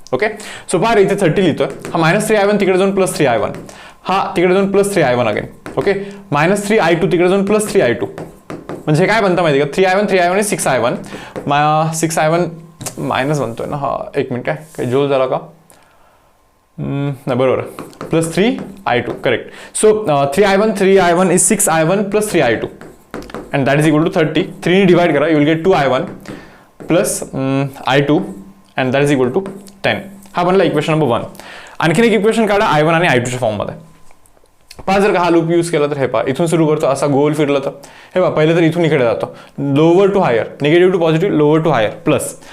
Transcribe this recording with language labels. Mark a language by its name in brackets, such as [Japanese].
[Marathi] Okay, so पहा इथे 30 लिहितोय. हा -3I1 तिकडे जाऊन +3I1, हा तिकडे जाऊन +3I1 अगेन. ओके, -3I2 तिकडे जाऊन +3I2, म्हणजे काय बनतं माहिती का? [English] 3I1 is 6I1. [Marathi] 6I1 minus बनतोय ना, हा एक मिनिट, काय जोल झाला का? नाही, बरोबर, +3I2 correct. [English] So 3I1 is 6I1 plus 3I2 and that is equal to 30. [Marathi] 3 ने डिवाइड करा, [English] you will get 2I1 plus I2 and that is equal to 10. [Marathi] हा बनला इक्वेशन नंबर 1. आणखीन एक इक्वेशन काढा I1 आणि I2 च्या फॉर्म मध्ये. पहा, जर का हा लूप यूज केला तर हे पहा, इथून सुरू करतो, असा गोल फिरला तर हे पहा, पहिले तर इथून इकडे जातो, lower to hire, negative to positive, lower to hire, plus.